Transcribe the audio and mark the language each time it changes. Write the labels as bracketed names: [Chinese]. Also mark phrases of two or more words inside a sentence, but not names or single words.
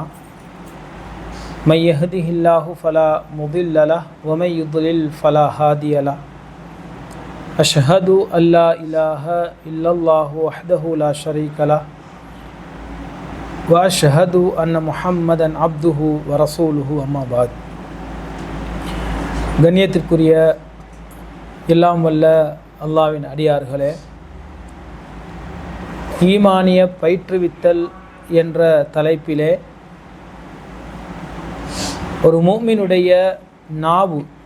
[Arabic] من يهده الله فلا مضل له ومن يضلل فلا هادي له. أشهد أن لا إله إلا الله وحده لا شريك له وأشهد أن محمدا عبده ورسوله أما بعد. [Tamil] கண்ணியத்திற்குரிய எல்லாம் வல்ல அல்லாஹ்வின் அடியார்களே, ஈமானிய பயிற்றுவித்தல் என்ற தலைப்பிலே ஒரு முஃமினுடைய நாவு